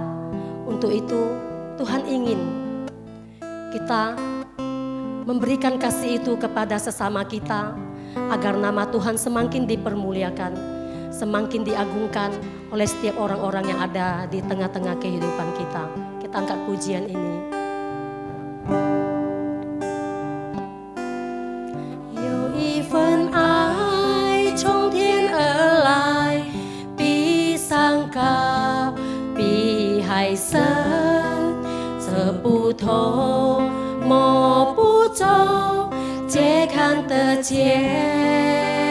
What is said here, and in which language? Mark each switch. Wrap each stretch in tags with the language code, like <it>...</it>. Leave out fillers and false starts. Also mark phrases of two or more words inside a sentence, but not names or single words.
<id>Untuk itu Tuhan ingin kita memberikan kasih itu kepada sesama kita, agar nama Tuhan semakin dipermuliakan, semakin diagungkan oleh setiap orang-orang yang ada di tengah-tengah kehidupan kita. Kita angkat pujian ini.</id> <zh>有一份爱从天而来，比山高，比海深，这不透，摸不着，皆看得见。</zh>